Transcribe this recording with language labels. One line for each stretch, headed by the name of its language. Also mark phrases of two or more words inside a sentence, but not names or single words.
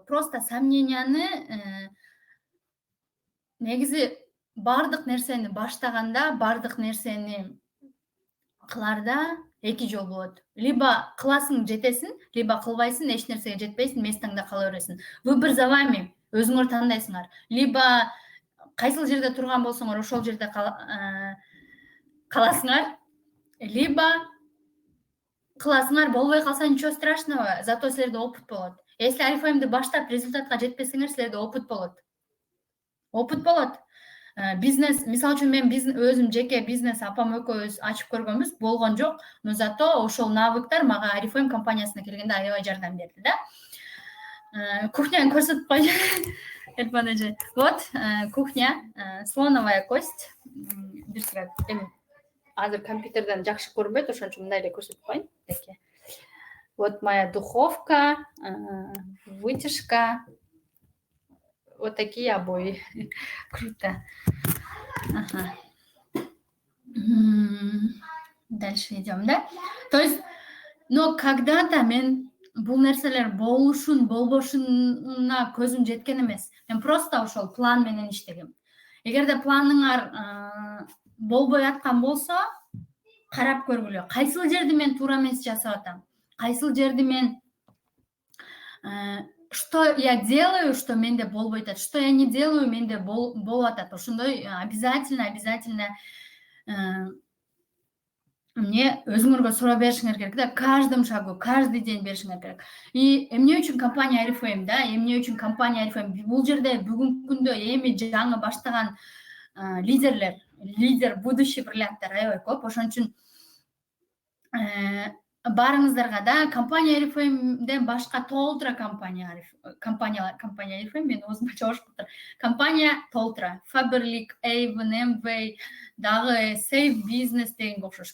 Kyrgyz: Просто сомненияны негизи бардык нерсени баштаганда, бардык нерсени кыларда эки жол болот. Либо кыласың жетесиң, либо кылбайсың, эч нерсеге жетпейсиң, местаңда кала бересиң.
Russian: Выбор за вами.
Kyrgyz: Өзүңөр тандайсыңар. Либо кайсыл жерде турган болсоңор ошол жерде каласыңар, либо кыласыңар, болбой калса
Russian: ничего страшного,
Kyrgyz: зато силерде опыт болот. Если Oriflame'ди баштап результатка жетпесеңер, силерде опыт болот. Опыт болот. Бизнес, мисалы үчүн мен өзүм жеке бизнес апам экөөбүз ачып көргөнбүз, болгон жок,
Russian: но зато
Kyrgyz: ошол навыктар мага Oriflame компаниясына келгенде аябай жардам берди да. Кухняны көрсөтүп койчу. Эльпан эже.
Russian: Вот, кухня, слоновая кость.
Kyrgyz: Бир сыра эми азыр компьютерден жакшы көрүнбөйт, ошон үчүн мындай эле көрсөтүп коеюн.
Russian: Вот моя духовка, вытяжка. Вот такие обои. Круто. Ага. Дальше идем, да? То есть, но когда-то
Kyrgyz: мен бул нерселер болушун, болбошуна көзүм жеткен эмес. Мен просто ошол план менен иштегем. Эгерде планыңар болбой аткан болсо, карап көргүлө. Кайсыл жерди мен туура эмес жасап атам? Кайсыл жерди мен
Russian: что я делаю, что
Kyrgyz: менде болбой атат,
Russian: что я не делаю,
Kyrgyz: менде болуп атат. Ошондой обязательно мне өзүңөргө суроо беришиңер керек да,
Russian: каждым шагу, каждый день
Kyrgyz: беришиңер керек. И эмне үчүн компания Oriflame да, эмне үчүн компания Oriflame? Бул жерде бүгүнкү күндө эми жаңы баштаган лидер будущий бриллианттар аябай көп. Ошон үчүн барыңыздарга да компания Oriflame'ден башка толтура компания Oriflame, мен өзүм чогулуп компания толтура, Faberlic, Avon, Amway, дагы Save Business дегенге окшош.